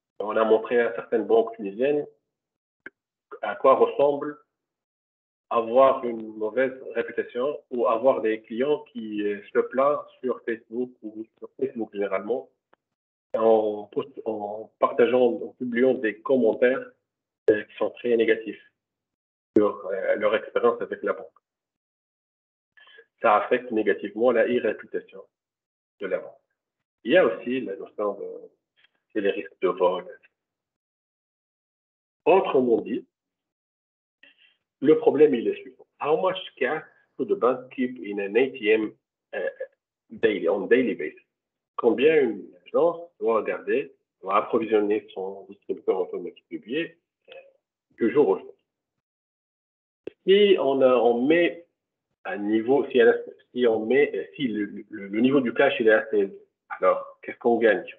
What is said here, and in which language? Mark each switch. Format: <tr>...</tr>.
<fr>On a montré à certaines banques tunisiennes à quoi ressemble avoir une mauvaise réputation ou avoir des clients qui se plaignent sur Facebook ou sur Facebook généralement en partageant, en publiant des commentaires qui sont très négatifs sur leur expérience avec la banque. Ça affecte négativement la réputation de la banque. Il y a aussi la notion c'est les risques de vol. Autrement dit, le problème il est suivant.</fr> <en>How much cash should the bank keep in an ATM on daily basis?</en> <fr>Combien une agence doit approvisionner son distributeur automatique de billets du jour au jour? Si on met un niveau, si le niveau du cash il est assez élevé, alors qu'est-ce qu'on gagne?</fr>